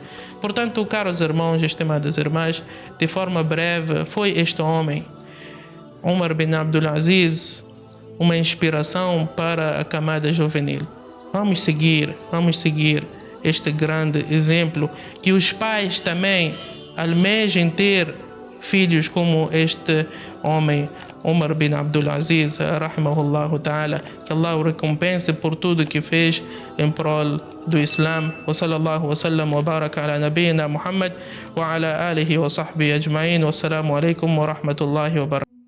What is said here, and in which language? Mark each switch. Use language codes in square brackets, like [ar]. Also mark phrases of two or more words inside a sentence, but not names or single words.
[pt] Portanto, caros irmãos e estimadas irmãs, de forma breve, foi este homem, Umar bin Abdulaziz, uma inspiração para a camada juvenil. Vamos seguir este grande exemplo, que os pais também almejem ter filhos como este homem, Umar bin Abdulaziz, [ar] رحمه الله تعالى, [pt] que Allah o recompense por tudo que fez em prol do Islã. [ar] وصلى الله وسلم وبارك على نبينا محمد وعلى آله وصحبه أجمعين. والسلام عليكم ورحمة الله وبركاته.